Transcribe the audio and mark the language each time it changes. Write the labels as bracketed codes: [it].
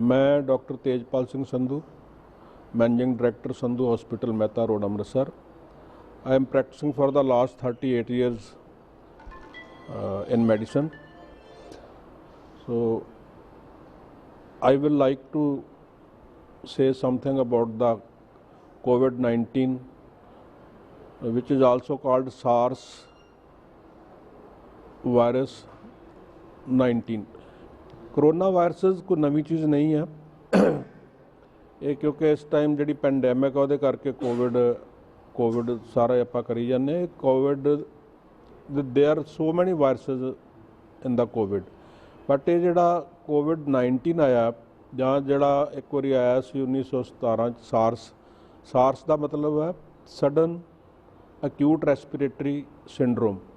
[hi] मैं doctor Tejpal Singh Sandhu, managing director Sandhu hospital Mehta road Amritsar. [en] I am practicing for the last 38 years in medicine. So I will like to say something about the COVID-19, which is also called SARS virus 19. [hi] Corona viruses कोई नवी चीज़ नहीं है. [pa] ਇਹ ਕਿਉਂਕਿ ਇਸ time ਜਿਹੜੀ pandemic ਆ ਉਹਦੇ ਕਰਕੇ ਕੋਵਿਡ ਸਾਰਾ ਆਪਾਂ ਕਰੀ ਜਾਂਦੇ. [en] COVID ਦੇ are so many viruses in the COVID, [pa] ਬਟ ਇਹ ਜਿਹੜਾ COVID-19 ਆਇਆ ਜਾਂ ਜਿਹੜਾ ਇੱਕ ਵਾਰੀ ਆਇਆ ਸੀ 1917 ਚ ਸਾਰਸ ਦਾ ਮਤਲਬ ਹੈ [en] Sudden acute respiratory syndrome.